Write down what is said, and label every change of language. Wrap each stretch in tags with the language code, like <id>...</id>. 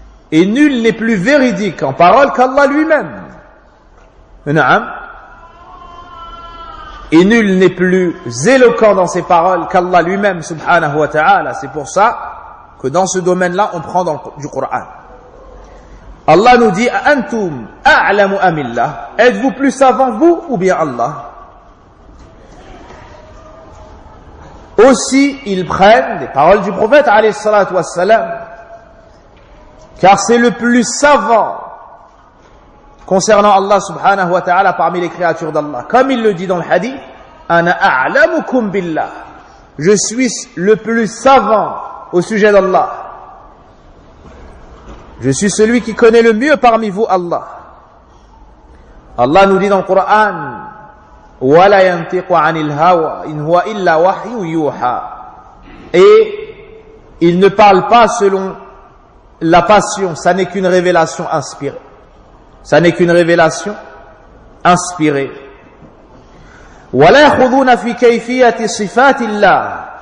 <fr>Et nul n'est plus véridique en parole qu'Allah lui-même. Na'am. Et nul n'est plus éloquent dans ses paroles qu'Allah lui-même, subhanahu wa ta'ala. C'est pour ça que dans ce domaine-là, on prend du Coran. Allah nous dit,</fr> <ar>أَنْتُمْ أَعْلَمُ أَمِ اللَّهِ.</ar> <fr>Êtes-vous plus savant, vous, ou bien Allah? Aussi, ils prennent les paroles du prophète, alayhi salatu wassalam, car c'est le plus savant concernant Allah, subhanahu wa ta'ala, parmi les créatures d'Allah. Comme il le dit dans le hadith,</fr> <ar>أَنَا أَعْلَمُكُمْ بِاللَّهِ.</ar> <fr>Je suis le plus savant au sujet d'Allah. Je suis celui qui connaît le mieux parmi vous, Allah. Allah nous dit dans le Coran,</fr> <ar>وَلَا يَنْتِقُ عَنِ الْهَوَى إِنْ هُوَ إِلَّا وَحْيُّ يُوحَى.</ar> <fr>Et il ne parle pas selon la passion, ça n'est qu'une révélation inspirée. Ça n'est qu'une révélation inspirée.</fr> <ar>وَلَا يَخُذُونَ فِي كَيْفِيَةِ صِفَاتِ اللَّهِ.</ar>